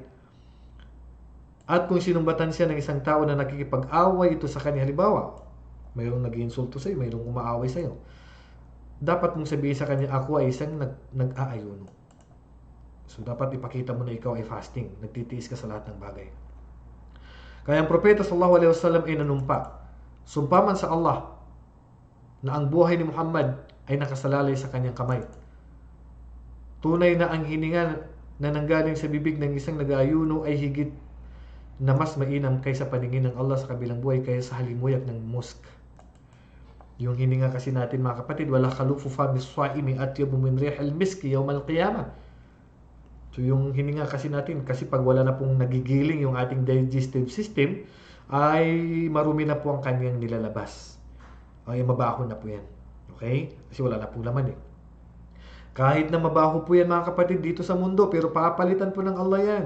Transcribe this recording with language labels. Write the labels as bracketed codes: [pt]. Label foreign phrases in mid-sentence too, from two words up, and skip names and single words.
[tl] At kung sinumbatan siya ng isang tao na nakikipag-away ito sa kanya, halimbawa, mayroong nag-iinsulto sa iyo, mayroong umaaway sa iyo, dapat mong sabihin sa kanya, ako ay isang nag-aayuno. So, dapat ipakita mo na ikaw ay fasting. Nagtitiis ka sa lahat ng bagay. Kaya ang propeta [ar] صلى الله عليه وسلم [tl] ay nanumpa. Sumpa man sa Allah na ang buhay ni Muhammad ay nakasalalay sa kanyang kamay. Tunay na ang hininga na nanggaling sa bibig ng isang nag-aayuno ay higit na mas mainam kaysa paningin ng Allah sa kabilang buhay kaysa sa halimuyak ng musk. Yung hininga kasi natin mga kapatid, [ar] ولخلوف فم الصائم أطيب من ريح المسك يوم القيامة. So yung hininga kasi natin, kasi pag wala na pong nagigiling yung ating digestive system, ay marumi na po ang kanyang nilalabas. Ay mabaho na po yan. Okay? Kasi wala na pong laman eh. Kahit na mabaho po yan mga kapatid dito sa mundo, pero papalitan po ng Allah yan.